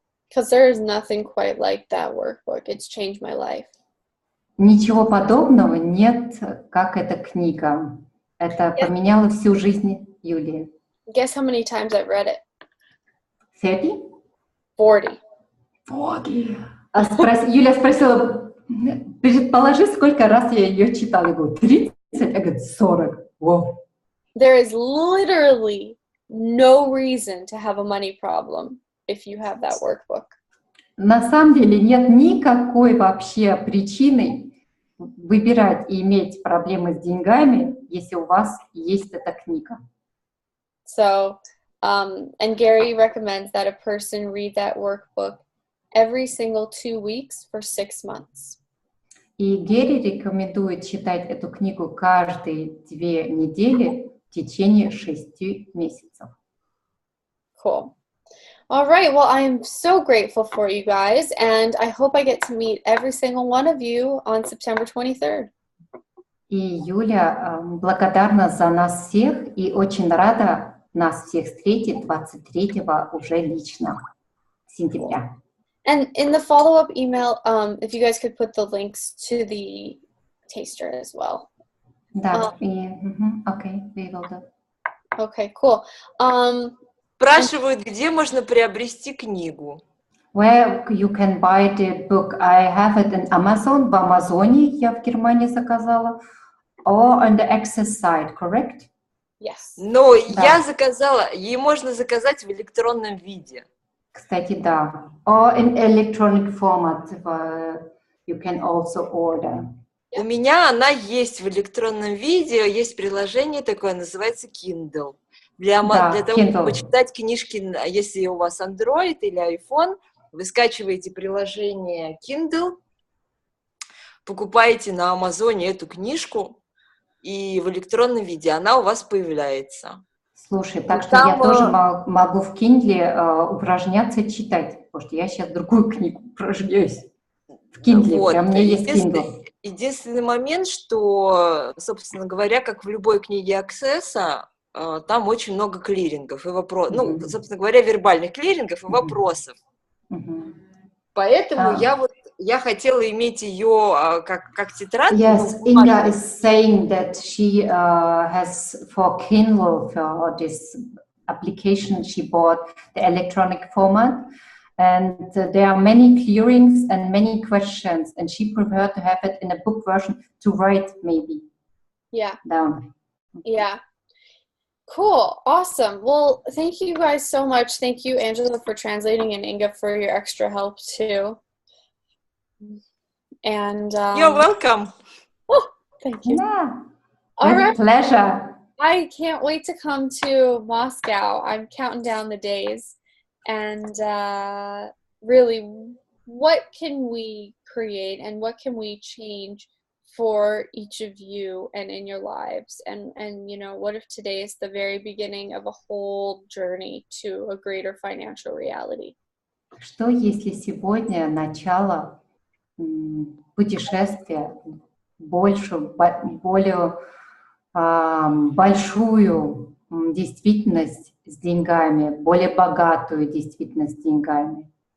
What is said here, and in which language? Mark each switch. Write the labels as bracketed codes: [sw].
[en] Because there is nothing quite like that workbook. It's changed my life. [ru] Ничего подобного нет, как эта книга. Это поменяло всю жизнь Юлии. [en] Guess how many times I've read it? 30? 40. 40. [ru] Юля спросила, предположи, сколько раз я ее читала. Я говорю, 30? Я говорю, 40. [en] Wow. There is literally no reason to have a money problem if you have that workbook. [ru] На самом деле нет никакой вообще причины выбирать и иметь проблемы с деньгами, если у вас есть эта книга. [en] So, and Gary recommends that a person read that workbook every single 2 weeks for 6 months. [ru] И Герри рекомендует читать эту книгу каждые 2 недели в течение 6 месяцев. [en] Cool. All right. Well, I am so grateful for you guys, and I hope I get to meet every single one of you on September 23rd. [ru] И Юля благодарна за нас всех и очень рада нас всех встретить 23-го уже лично, сентября. [en] And in the follow-up email, if you guys could put the links to the taster as well. [ru] Да, окей, [en] we will do. Okay, cool. [ru] Спрашивают, где можно приобрести книгу. [en] Where you can buy the book? I have it in Amazon. [ru] В Амазоне я в Германии заказала. [en] Or on the Access site, correct? Yes. [ru] Но я заказала, ей можно заказать в электронном виде. Кстати, да. [en] Or in electronic format, you can also order. [ru] У меня она есть в электронном виде, есть приложение такое, называется Kindle. Для того, Kindle. чтобы читать книжки, если у вас Android или iPhone, вы скачиваете приложение Kindle, покупаете на Амазоне эту книжку, и в электронном виде она у вас появляется. Слушай, так что я тоже могу в Kindle упражняться читать, потому что я сейчас другую книгу упражняюсь. В Kindle, Вот. у меня есть Kindle. Единственный момент, что, собственно говоря, как в любой книге Access, там очень много клирингов и вопросов, ну, собственно говоря, вербальных клирингов и вопросов. Поэтому я хотела иметь ее как тетрадку. [en] Yes, Inga is saying that she has for Kindle, for this application she bought the electronic format, and there are many clearings and many questions, and she preferred to have it in a book version to write maybe. Yeah. Down. Yeah. Cool. Awesome. Well, thank you guys so much. Thank you, Angela, for translating, and Inga for your extra help too. And you're welcome. Oh, thank you. Yeah. All right. Pleasure. I can't wait to come to Moscow. I'm counting down the days. And really, what can we create and what can we change for each of you and in your lives? And you know, what if today is the very beginning of a whole journey to a greater financial reality? [ru] Что если сегодня начало путешествия, более большую действительность с деньгами, более богатую действительность с деньгами.